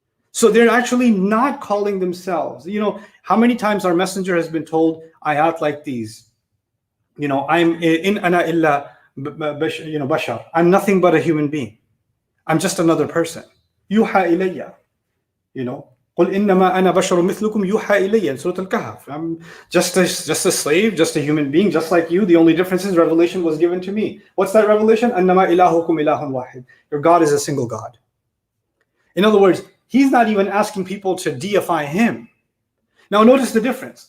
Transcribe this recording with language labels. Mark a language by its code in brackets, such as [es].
[en] So they're actually not calling themselves. How many times our messenger has been told ayat like these? [ar] I'm in ana illa bashar. [en] I'm nothing but a human being. I'm just another person. [ar] Yuha ilayya. قُلْ إِنَّمَا أَنَا بَشَرٌ مِثْلُكُمْ يُوحَى إِلَيَّ [en] in Surah Al-Kahf. I'm just a slave, just a human being, just like you. The only difference is revelation was given to me. What's that revelation? [ar] أَنَّمَا إِلَهُكُمْ إِلَهٌ وَاحِدٌ. [en] Your God is a single God. In other words, he's not even asking people to deify him. Now notice the difference.